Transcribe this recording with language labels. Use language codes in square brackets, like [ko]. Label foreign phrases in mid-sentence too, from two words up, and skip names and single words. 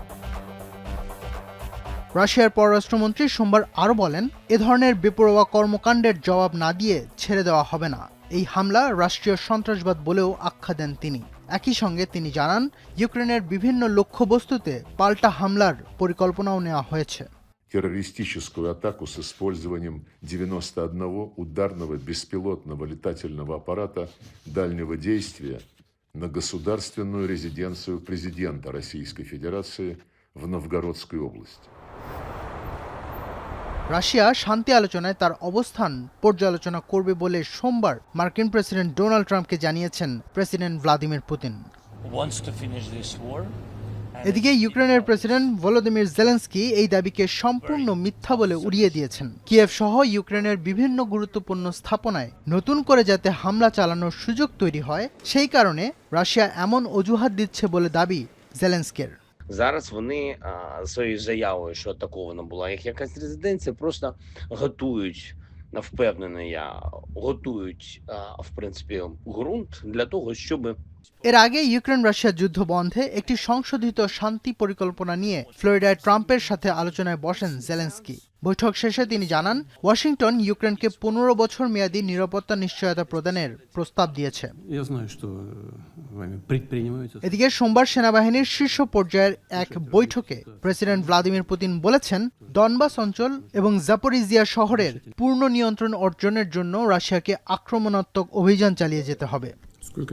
[bn] রাশিয়ার পররাষ্ট্রমন্ত্রী সোমবার আরও বলেন, এ ধরনের বেপরোয়া কর্মকাণ্ডের জবাব না দিয়ে ছেড়ে দেওয়া হবে না। এই হামলা রাষ্ট্রীয় সন্ত্রাসবাদ বলেও আখ্যা দেন তিনি। একই সঙ্গে তিনি জানান, ইউক্রেনের বিভিন্ন লক্ষ্যবস্তুতে পাল্টা হামলার পরিকল্পনাও নেওয়া হয়েছে। [ru] Террористическую атаку с использованием 91 ударного беспилотного летательного аппарата дальнего действия на государственную резиденцию президента Российской Федерации в Новгородской области. [bn] রাশিয়া শান্তি আলোচনায় তার অবস্থান পর্যালোচনা করবে বলে সোমবার মার্কিন প্রেসিডেন্ট ডোনাল্ড ট্রাম্পকে জানিয়েছেন প্রেসিডেন্ট ভ্লাদিমির পুতিন। এদিকে ইউক্রেনের প্রেসিডেন্ট ভলোদিমির জেলেনস্কি এই দাবিকে সম্পূর্ণ মিথ্যা বলে উড়িয়ে দিয়েছেন। কিয়েভ সহ ইউক্রেনের বিভিন্ন গুরুত্বপূর্ণ স্থাপনায় নতুন করে যাতে হামলা চালানোর সুযোগ তৈরি হয়, সেই কারণে রাশিয়া এমন অজুহাত দিচ্ছে বলে দাবি জেলেনস্কির। [uk] Зараз вони своєю заявою, що атакована була їх якась резиденція, просто готують, впевнений я, готують, в принципі, ґрунт для того, щоб [bn] এর আগে ইউক্রেন রাশিয়া যুদ্ধ বন্ধে একটি সংশোধিত শান্তি পরিকল্পনা নিয়ে ফ্লোরিডায় ট্রাম্পের সাথে আলোচনায় বসেন জেলেনস্কি। বৈঠক শেষে তিনি জানান, ওয়াশিংটন ইউক্রেনকে 15 বছর মেয়াদী নিরাপত্তা নিশ্চয়তা প্রদানের প্রস্তাব দিয়েছে। এদিকে সোমবার সেনাবাহিনীর শীর্ষ পর্যায়ের এক বৈঠকে প্রেসিডেন্ট ভ্লাদিমির পুতিন বলেছেন, ডনবাস অঞ্চল এবং জাপোরিজিয়া শহরের পূর্ণ নিয়ন্ত্রণ অর্জনের জন্য রাশিয়াকে আক্রমণাত্মক অভিযান চালিয়ে যেতে হবে।